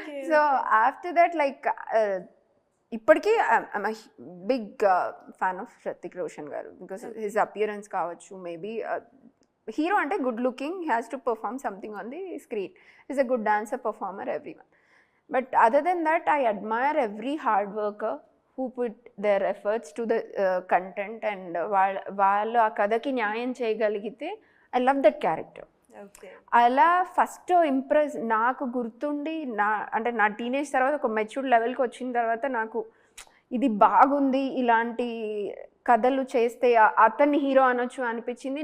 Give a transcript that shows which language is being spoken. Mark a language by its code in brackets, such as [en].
[en] So after that like ఇప్పటికీ I'm big fan of Hrithik Roshan గారు, because his appearance కావచ్చు, maybe hero అంటే good looking, he has to perform something on the screen, is a good dancer, performer, everyone. But other than that, I admire every hard worker who put their efforts to the content and వాళ్ళు ఆ కథకి న్యాయం చేయగలిగితే I love that character. [te] అలా first impress నాకు గుర్తుండి అంటే నా టీనేజ్ తర్వాత ఒక మెచ్యూర్డ్ లెవెల్కి వచ్చిన తర్వాత నాకు ఇది బాగుంది, ఇలాంటి కథలు చేస్తే అతన్ని హీరో అనొచ్చు అనిపించింది.